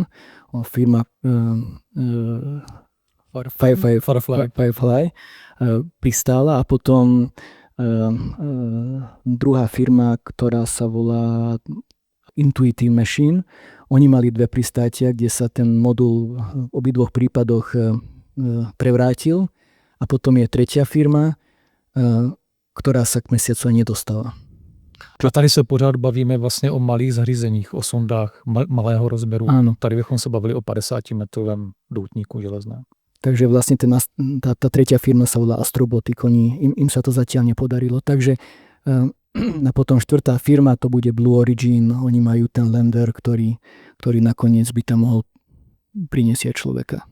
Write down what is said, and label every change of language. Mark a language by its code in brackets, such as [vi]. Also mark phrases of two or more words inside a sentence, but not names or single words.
[sk] Firma Firefly pristála a potom druhá firma, ktorá sa volá Intuitive Machine. Oni mali 2 pristátia, kde sa ten modul v obidvoch prípadoch prevrátil a potom je tretia firma, ktorá sa k mesiacu ani nedostala. [cs] A tady se pořád bavíme vlastně o malých zařízeních, o sondách malého rozměru. [sk] Áno. [cs] Tady bychom se bavili o 50-metrovém doutníku železné. [sk] Takže vlastne tá tretia firma sa volá Astrobotic, im sa to zatiaľ nepodarilo. Takže a potom štvrtá firma, to bude Blue Origin, oni majú ten lander, ktorý nakoniec by tam mohol priniesť človeka.